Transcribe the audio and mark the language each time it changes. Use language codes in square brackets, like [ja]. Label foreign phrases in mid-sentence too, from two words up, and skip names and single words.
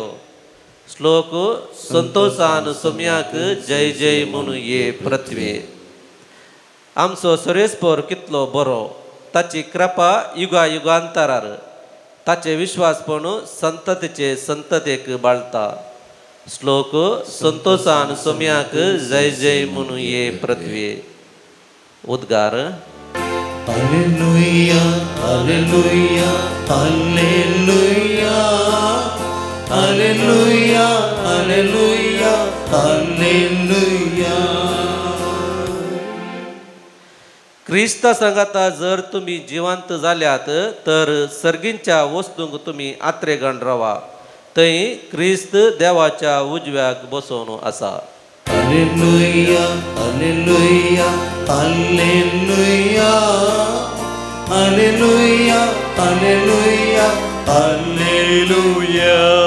[kok] श्लोक संतोषान सोम्याक जय जय म्हणू ये पृथ्वी. आमचो सर्वेस्पर कितलो बरो. ताची कृपा युगा युगांतरार. ताचे विश्वासपण संततेचे संततेक बाळता. श्लोक संतोषान सोम्याक जय जय म्हणू ये पृथ्वी. उद्गार हालेलुया हालेलुया हालेलुया हालेलुया हालेलुया हालेलुया. क्रिस्ता सांगाता जर तुम्ही जिवंत जाल्यात तर सर्गींच्या वस्तूंक तुम्ही आत्रेगण रावा. थंय क्रिस्त देवाच्या उजव्याक बसोवन आसा. हालेलुया हालेलुया हालेलुया हालेलुया हालेलुया हालेलुया.